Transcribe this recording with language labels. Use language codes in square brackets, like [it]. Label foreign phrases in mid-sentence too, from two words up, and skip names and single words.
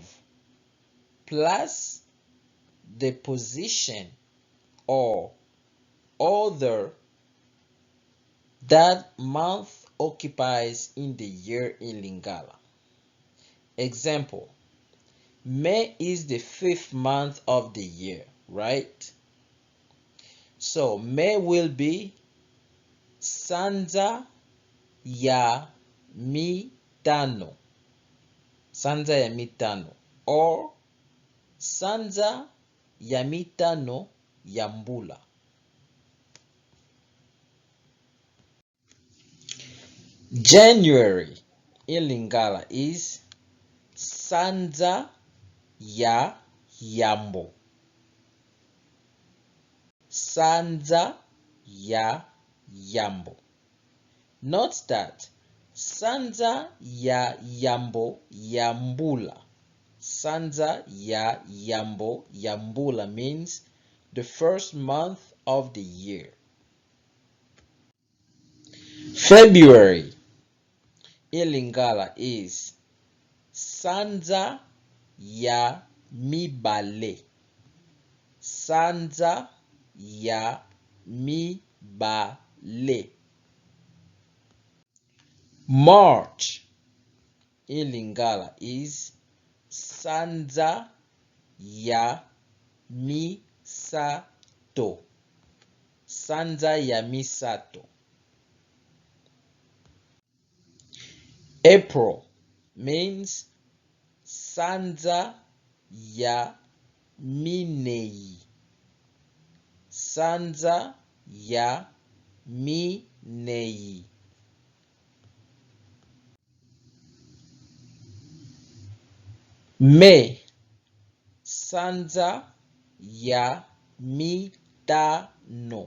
[en] Plus the position or other that month occupies in the year in Lingala. Example, May is the 5th month of the year, right? So May will be [ln] Sanza ya mitano. Sanza ya mitano or Sanza ya mitano ya mbula. [en] January in Lingala is [ln] Sanza ya yambo. Sanza ya yambo. [en] Note that [ln] Sanza ya yambo yambula. Sanza ya yambo yambula [en] means the first month of the year. February in Lingala is [ln] Sanza ya mibale. Sanza ya mibale. [en] March in Lingala is [ln] Sanza ya misato. Sanza ya misato. April means Sanza ya minei. Sanza ya minei. May Sanza ya mitano.